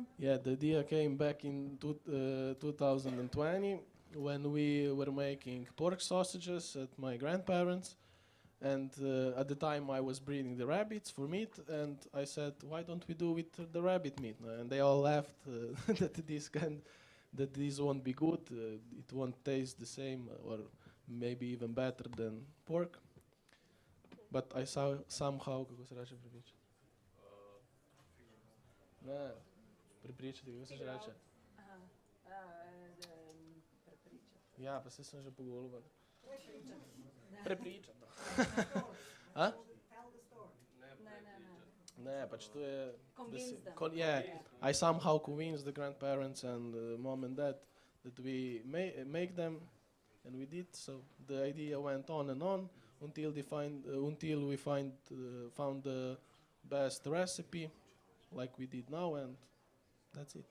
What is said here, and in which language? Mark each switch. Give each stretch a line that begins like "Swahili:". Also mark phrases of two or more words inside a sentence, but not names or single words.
English: Yeah, the idea came back in 2020 when we were making pork sausages at my grandparents, and at the time I was breeding the rabbits for meat, and I said, why don't we do with the rabbit meat? And they all laughed that this won't be good, it won't taste the same or maybe even better than pork. But I saw somehow,
Slovenian: kako se reče prepričati? Ne, prepričati, kako se že reče? Ja, pa se sem že pogolil. Prepričati. A? Ne, pač to je...
English: Yeah, I somehow convinced the grandparents and mom and dad that we make them, and we did. So the idea went on and on until we found the best recipe, like we did now, and that's it.